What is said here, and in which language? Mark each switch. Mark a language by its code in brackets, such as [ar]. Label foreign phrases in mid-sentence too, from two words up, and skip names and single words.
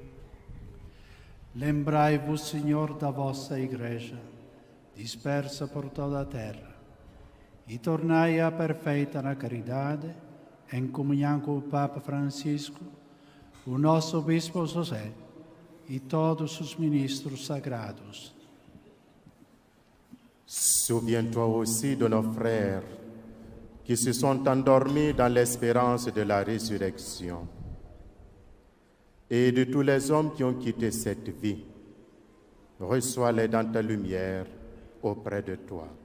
[pt] Lembrai-vos, Senhor, da vossa Igreja, dispersa por toda a terra, e tornai-a perfeita na caridade, em comunhão com o Papa Francisco, o nosso Bispo José e todos os ministros sagrados. [fr] Souviens-toi aussi de nos frères qui se sont endormis dans l'espérance de la résurrection et de tous les hommes qui ont quitté cette vie. Reçois-les dans ta lumière auprès de toi.